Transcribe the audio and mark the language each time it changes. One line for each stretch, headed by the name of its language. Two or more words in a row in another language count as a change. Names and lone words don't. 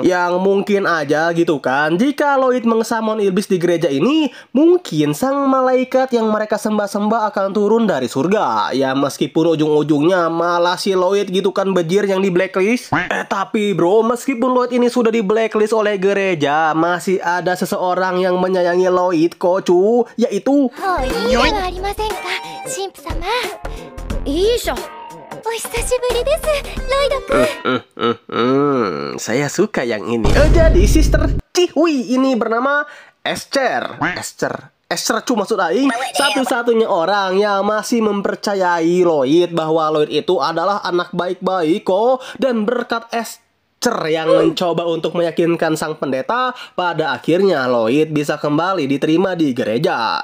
Indonesian: Yang mungkin aja gitu kan, jika Lloyd mengsamon iblis di gereja ini, mungkin sang malaikat yang mereka sembah-sembah akan turun dari surga. Ya meskipun ujung-ujungnya malah si Lloyd gitu kan bejir yang di blacklist. Tapi bro, meskipun Lloyd ini sudah di blacklist oleh gereja, masih ada seseorang yang menyayangi Lloyd kocu, yaitu
Japanese: もういいではありませんか、神父様。いいじゃん。お久しぶりです、ロイド君。
Indonesian: saya suka yang ini. Jadi Sister Cihui ini bernama Esther cu maksud Aing, satu-satunya orang yang masih mempercayai Lloyd bahwa Lloyd itu adalah anak baik-baik kok, dan berkat Esther yang mencoba untuk meyakinkan sang pendeta, pada akhirnya Lloyd bisa kembali diterima di gereja.